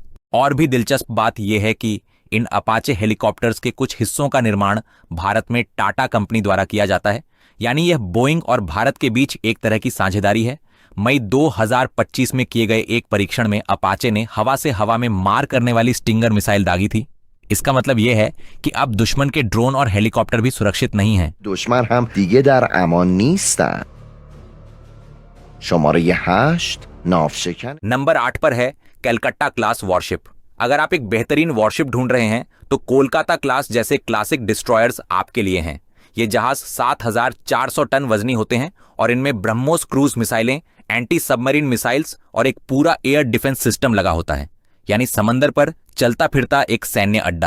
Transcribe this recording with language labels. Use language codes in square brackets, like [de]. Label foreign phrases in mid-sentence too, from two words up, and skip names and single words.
[hi] और भी दिलचस्प बात यह है कि इन अपाचे हेलीकॉप्टर्स के कुछ हिस्सों का निर्माण भारत में टाटा कंपनी द्वारा किया जाता है। यानी यह बोइंग और भारत के बीच एक तरह की साझेदारी है। मई 2025 में किए गए एक परीक्षण में अपाचे ने हवा से हवा में मार करने वाली स्टिंगर मिसाइल दागी थी। इसका मतलब यह है कि अब दुश्मन के ड्रोन और हेलीकॉप्टर भी सुरक्षित नहीं हैं। [fa] دشمن هم دیگه در امان نیستن. شماره 8 ناوشکن [hi] नंबर 8 पर है कलकत्ता [en] class warship. [hi] अगर आप एक बेहतरीन वॉरशिप ढूंढ रहे हैं तो कोलकाता क्लास जैसे [en] classic destroyers [hi] आपके लिए हैं। ये जहाज 7400 टन वजनी होते हैं और इनमें ब्रह्मोस [en] cruise missiles, anti submarine missiles [hi] और एक पूरा [en] air defense system [hi] लगा होता है, यानी समंदर पर चलता फिरता एक सैन्य अड्डा।